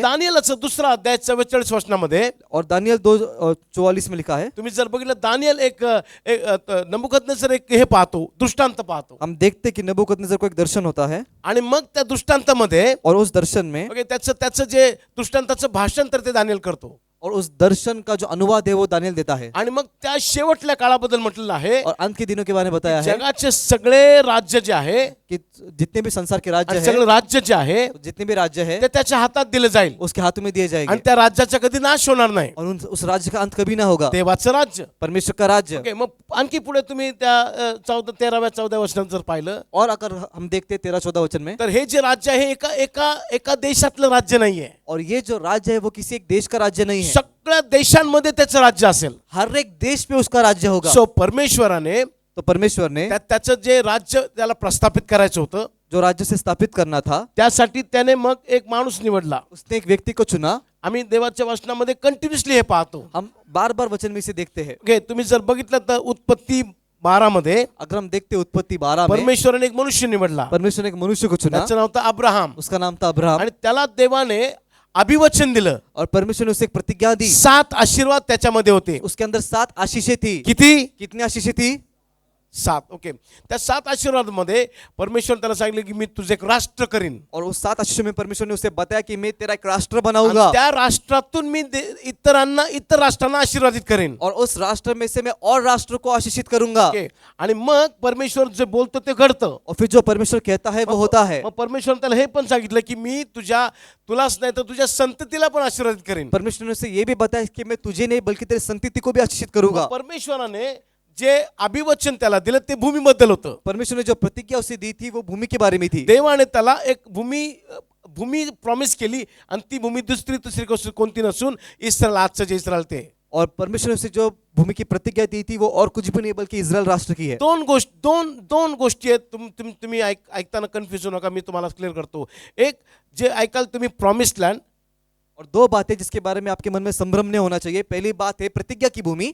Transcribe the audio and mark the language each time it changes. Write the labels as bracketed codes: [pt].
[mr] दानियेलचा दुसरा अध्याय 44 वचनामध्ये [hi] और दानियल 2:44 में लिखा है. [mr] तुम्ही जर बघितलं, दानियल एक नबुकदनेस्सर एक हे पाहतो, दृष्टांत पाहतो. [hi] हम देखते कि नबूकदनेस्सर को एक दर्शन होता है [mr] आणि मग त्या दृष्टांतामध्ये [hi] और उस दर्शन में [mr] ओके त्याचं जे दृष्टांताचं भाषांतर ते दानियल करतो. [hi] और उस दर्शन का जो अनुवाद है वो दानियल देता है. [mr] आणि मग त्या शेवटल्या काळाबद्दल म्हटलेलं आहे, [hi] और अंत के दिनों के बारे में बताया है [mr] जगाचे सगळे राज्य जे आहे, [hi] कि जितने भी संसार के राज्य [mr] आणि [hi] है, [mr] सगळे राज्य जे आहे [hi] जितने भी राज्य है [mr] ते त्याच्या हातात दिलं जाईल [hi] उसके हाथों में दिए [mr] आणि [hi] जाएंगे [mr] त्या राज्याचा कधी नाश होणार नाही. [hi] और उस राज्य का अंत कभी ना होगा. [mr] देवाचं राज्य. [hi] परमेश्वर का राज्य. ओके. [mr] मग आणखी पुढे तुम्ही त्या 13व्या वचनात जर पाहिलं, [hi] और अगर हम देखते 13-14 वचन में, [mr] तर हे जे राज्य आहे एका देशातलं राज्य नाहीये. [hi] और ये जो राज्य है वो किसी एक देश का राज्य नहीं है. [mr] सगळ्या देशांमध्ये त्याचं राज्य असेल. [hi] हर एक देश पे उसका राज्य होगा. [mr] सो परमेश्वराने [hi] तो परमेश्वर ने [mr] त्याचं जे राज्य त्याला प्रस्थापित करायचं होतं, [hi] जो राज्य से स्थापित करना था, [mr] त्यासाठी त्याने मग एक माणूस निवडला. [hi] उसने एक व्यक्ति को चुना. [mr] आम्ही देवाच्या वचनामध्ये कंटिन्युअसली हे पाहतो. [hi] हम बार बार वचन में से देखते हैं. ओके. [mr] तुम्ही जर बघितलं तर उत्पत्ती 12 मध्ये [hi] अगर हम देखते उत्पत्ति 12 में, [mr] परमेश्वराने एक मनुष्य निवडला. [hi] परमेश्वर ने एक मनुष्य को चुना. [mr] त्याचं नाव होतं अब्राहम. [hi] उसका नाम था अब्राहम. [mr] आणि त्याला देवाने अभिवचन दिलं. [hi] और परमेश्वर ने उसे एक प्रतिज्ञा दी. [mr] 7 आशीर्वाद त्याच्यामध्ये होते. [hi] उसके अंदर 7 आशीषें थी. [mr] किती? [hi] कितनी आशीषें थी? 7. ओके. [mr] त्या 7 आशीर्वादामध्ये परमेश्वर त्याला सांगितलं की मी तुझे एक राष्ट्र करीन. [hi] और उस 7 आशीषों में परमेश्वर ने उसे बताया कि मैं तेरा एक राष्ट्र [mr] आणि [hi] बनाऊंगा. [mr] त्या राष्ट्रातून मी इतर राष्ट्रांना आशीर्वादित करेन. [hi] और उस राष्ट्र में से मैं और राष्ट्र को आशीषित करूंगा. ओके. [mr] आणि मग परमेश्वर जे बोलतो ते घडतं. [hi] और फिर जो परमेश्वर कहता है वो होता है. [mr] मग परमेश्वर त्याला हे पण सांगितलं की मी तुलाच नाही तर तुझ्या संततीला पण आशीर्वादित करेन. [hi] परमेश्वर ने उसे ये भी बताया कि मैं तुझे नहीं बल्कि तेरी संतति को भी आशीषित करूंगा. [mr] परमेश्वराने जे अभिवचन त्याला दिलं ते भूमीबद्दल होतं. [hi] परमेश्वर ने जो प्रतिज्ञा उसे दी थी वो भूमि के बारे में थी. [mr] देवाने त्याला एक भूमी प्रॉमिस केली आणि ती भूमी दुसरी कोणती नसून इस्रायल, आजचं जे इस्रायल ते. [hi] और परमेश्वर ने उसे जो भूमि की प्रतिज्ञा दी थी वो और कुछ भी नहीं बल्कि इस्राएल राष्ट्र की है. [mr] दोन गोष्टी आहेत. तुम्ही ऐकताना कन्फ्युज होऊ नका, मी तुम्हाला क्लिअर करतो. एक जे ऐकाल तुम्ही प्रॉमिस्ड लँड, [hi] और 2 बातें जिसके बारे में आपके मन में संभ्रम नहीं होना चाहिए. पहली बात है प्रतिज्ञा की भूमि,